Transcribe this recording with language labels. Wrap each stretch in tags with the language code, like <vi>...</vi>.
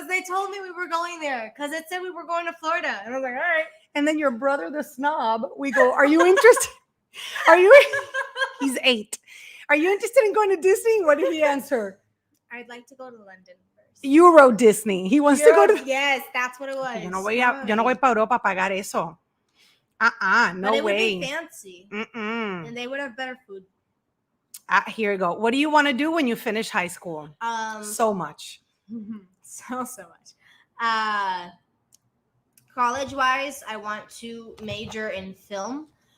<en>Because they told me we were going there. Because it said we were going to Florida. And I was like, all right. And then your brother, the snob, we go, are you interested? He's 8. Are you interested in going to Disney? What did he answer? I'd like to go to London first. Euro Disney. He wants to go to. Yes, that's what it was.</en> <es>Yo no voy para Europa a pagar eso.</es> <en>No but it way. Would be fancy. And they would have better food. Here you go. What do you want to do when you finish high school? So much. So much. College-wise, I want to major in film.</en>